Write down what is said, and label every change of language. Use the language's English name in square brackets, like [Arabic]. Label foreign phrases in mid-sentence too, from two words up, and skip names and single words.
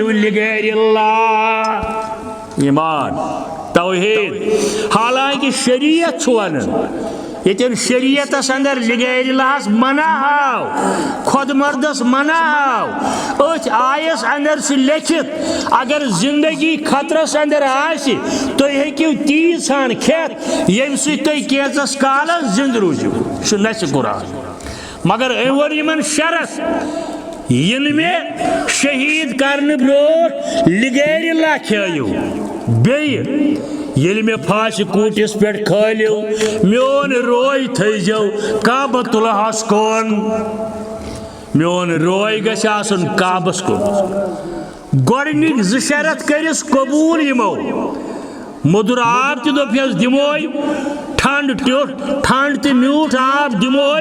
[Arabic] لِغٲرِ اللہ [Kashmiri] ایمان توحید حالانکہ شریعت چھُ ونان یتن شریعتس اندر [Arabic] لغیر اللہ [Kashmiri] منع آو خود مردس منع آو ات آیس اندر سے لکھت اگر زندگی خطرس اندر آسی تو ہیکیو تیز ہان کھیت یم سی تو کیسس کالس زند روزیو سو نس قرآن مگر ایور یمن شرط ین میں شہید کرنے بروٹ [Arabic] لغیر اللہ [Kashmiri] کھیو بیہ یل میں پھاش کوٹس پہ کھالو میون روی تھو کعبۃ اللہ کن میون روی گژھِ آسُن کعبس کن گۄڈنِکۍ زٕ شرط کٔرِس قبوٗل یِمو مدر آب تہِ دوٚپہس دِموے ٹھنڈ تہِ میوٗٹھ آب دِموے